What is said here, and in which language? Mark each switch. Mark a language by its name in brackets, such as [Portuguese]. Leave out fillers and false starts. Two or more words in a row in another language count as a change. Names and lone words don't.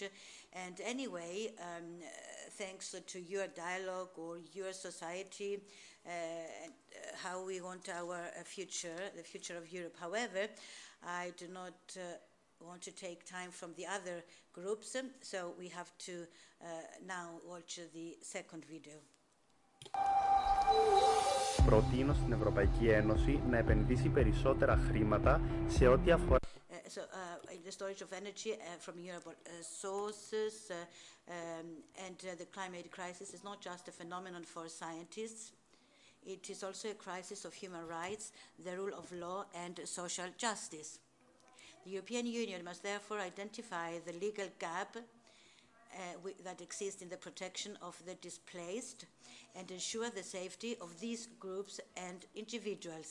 [English] And anyway, thanks to your dialogue or your society, how we want our future, the future of Europe. However, I do not want to take time from the other groups, so we have to now watch the second video. [Greek] Προτείνω στην Ευρωπαϊκή Ένωση να επενδύσει περισσότερα χρήματα σε ό,τι αφορά [English] In the storage of energy from renewable sources and the climate crisis is not just a phenomenon for scientists. It is also a crisis of human rights, the rule of law, and social justice. The European Union must therefore identify the legal gap that exists in the protection of the displaced and ensure the safety of these groups and individuals.